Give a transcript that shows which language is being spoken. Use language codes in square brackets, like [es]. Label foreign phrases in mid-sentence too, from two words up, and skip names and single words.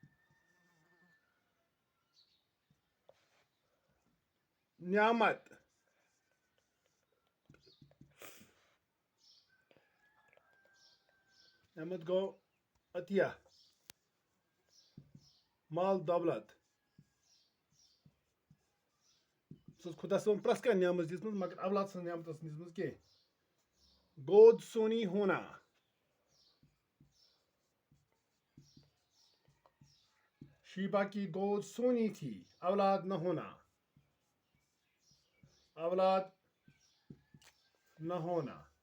[ks] نعمت گوٚو عطیہ مال دولت خدا صٲبن پرٛٮ۪تھ کانٛہہ نعمت دِژمٕژ مگر اولاد سٕنٛز نعمت ٲس نہٕ دِژمٕژ کینٛہہ [ur] گود سونی ہونا شیبہ کی گود سونی تھی اولاد نہ ہونا